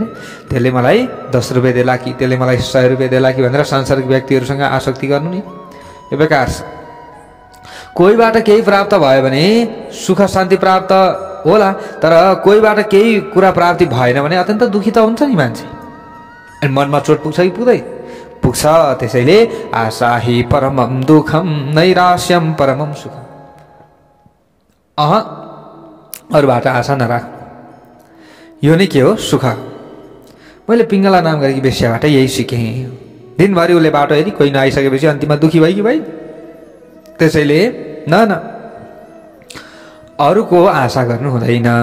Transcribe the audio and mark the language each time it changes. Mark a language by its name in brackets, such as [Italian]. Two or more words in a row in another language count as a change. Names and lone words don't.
[Nepali] त्यसले मलाई 10 रुपियाँ देला कि त्यसले मलाई 100 रुपियाँ देला कि भनेर सांसारिक व्यक्तिहरूसँग आसक्ति गर्नु नि यो बेकार छ। कोहीबाट केही प्राप्त भयो भने सुख शान्ति प्राप्त होला, तर कोहीबाट केही कुरा प्राप्ति भएन भने अत्यन्त दुखी त हुन्छ नि मान्छे। अनि मनमा चोट पुग्छ कि पुग्छ। [Sanskrit] त्यसैले आशा हि परमम दुःखम नैराश्यम परमम सुखम। [Nepali] अरूबाट आशा नराख्नु, यो नै के हो सुख। मैले पिङ्गला नाम गरेकी बेस्याबाट यही सिकेँ। दिनभरि उसले बाटो हेरी कोही नआइसकेपछि अन्तिममा दुखी भयो कि भाइ। त्यसैले न अरूको आशा गर्नु हुँदैन।